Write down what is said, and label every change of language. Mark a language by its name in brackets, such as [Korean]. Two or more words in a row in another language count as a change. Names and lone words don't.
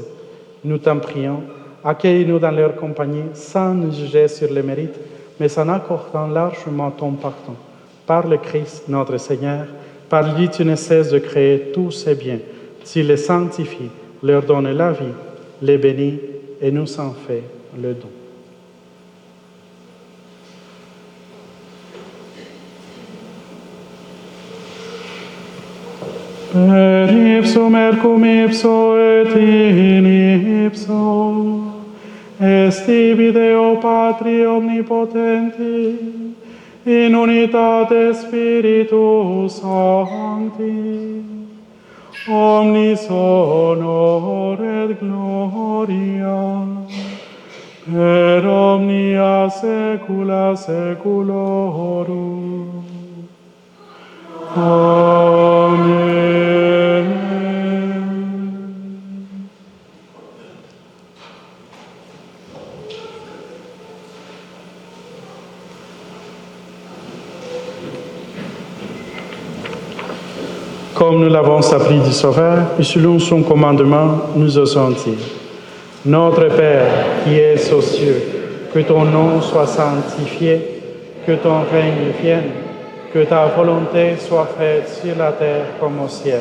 [French] Nous t'en prions, accueille-nous dans leur compagnie sans nous juger sur les mérites, mais en accordant largement ton pardon. Par le Christ, notre Seigneur, par lui tu ne cesses de créer tous ces biens. Tu les sanctifies, leur donnes la vie, les bénis et nous en fais le don. [Latin] Per ipsum et cum ipso et in ipso, est ibi Deo Patri omnipotenti, in unitate Spiritus Sancti, omnis honor et gloria, per omnia saecula saeculorum. Amen. [French] Comme nous l'avons appris du Sauveur, et selon son commandement, nous osons dire: Notre Père qui es aux cieux, que ton nom soit sanctifié, que ton règne vienne, que ta volonté soit faite sur la terre comme au ciel.